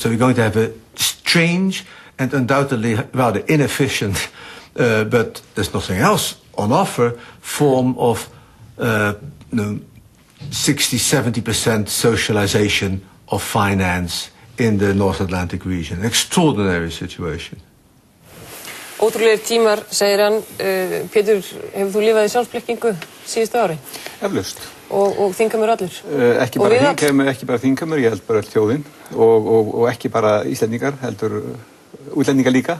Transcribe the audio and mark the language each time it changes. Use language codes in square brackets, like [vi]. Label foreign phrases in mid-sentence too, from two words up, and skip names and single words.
[en] So we're going to have a strange and undoubtedly rather inefficient, but there's nothing else on offer, form of 60-70% socialization of finance in the North Atlantic region. An extraordinary situation. [is] Ótrúlegir tímar, segir hann. Pétur, hefur þú lifað í sjálfsblekkingu síðustu ári? Eflaust. Og þingheimur allur? Ekki bara þingheimur, ég held bara þjóðin og ekki bara Íslendingar, heldur útlendingar líka.